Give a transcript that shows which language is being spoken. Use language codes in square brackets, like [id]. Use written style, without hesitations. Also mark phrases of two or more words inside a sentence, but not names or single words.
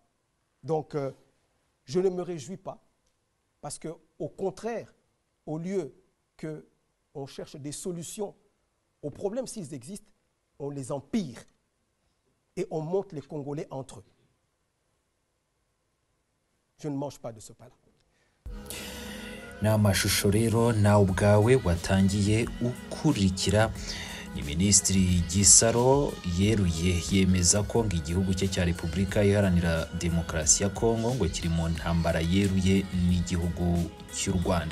[fr] Donc, je ne me réjouis pas, parce qu'au contraire, au lieu qu'on cherche des solutions aux problèmes s'ils existent, on les empire et on monte les Congolais entre eux. Je ne mange pas de ce pain-là. [rw] Ni amashusho rero nawe ubwawe watangiye ukurikira. Ni Minisitiri Gisaro yeruye yemeza ko igihugu cye cya Repubulika Iharanira Demokarasi ya Kongo ngo kiri mu ntambara yeruye n'igihugu cy'u Rwanda.